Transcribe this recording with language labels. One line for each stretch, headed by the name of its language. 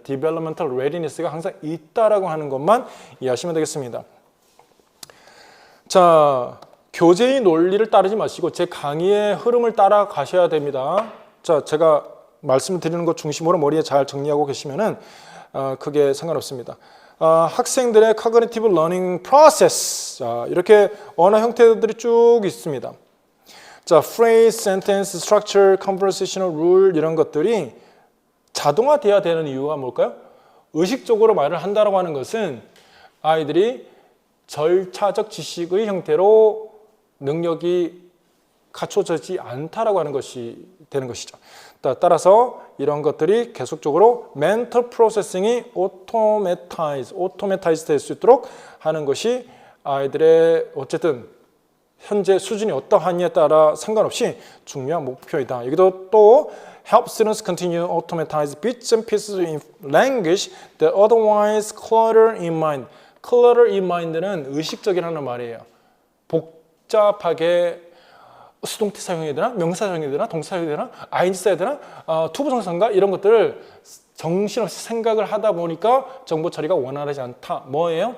Korean: Developmental readiness가 항상 있다라고 하는 것만 이해하시면 되겠습니다. 자, 교재의 논리를 따르지 마시고 제 강의의 흐름을 따라 가셔야 됩니다. 자, 제가 말씀드리는 것 중심으로 머리에 잘 정리하고 계시면은 크게 상관없습니다.
English: 학생들의 cognitive learning process.
Korean: 자, 이렇게 언어 형태들이 쭉 있습니다. 자, phrase, sentence, structure, conversational rule 이런 것들이 자동화돼야 되는 이유가 뭘까요? 의식적으로 말을 한다라고 하는 것은 아이들이 절차적 지식의 형태로 능력이 갖춰지지 않다라고 하는 것이 되는 것이죠. 따라서 이런 것들이 계속적으로 mental processing이 automatized 될 수 있도록 하는 것이 아이들의 어쨌든 현재 수준이 어떠하냐에 따라 상관없이 중요한 목표이다. 여기도 또
English: help students continue automatize bits and pieces in language that otherwise clutter in mind.
Korean: clutter in mind는 의식적이라는 말이에요. 복잡하게 수동태 사용해야 되나? 명사 사용해야 되나? 동사 사용해야 되나? ing 써야 되나? 투부정사인가? 이런 것들을 정신없이 생각을 하다 보니까 정보 처리가 원활하지 않다. 뭐예요?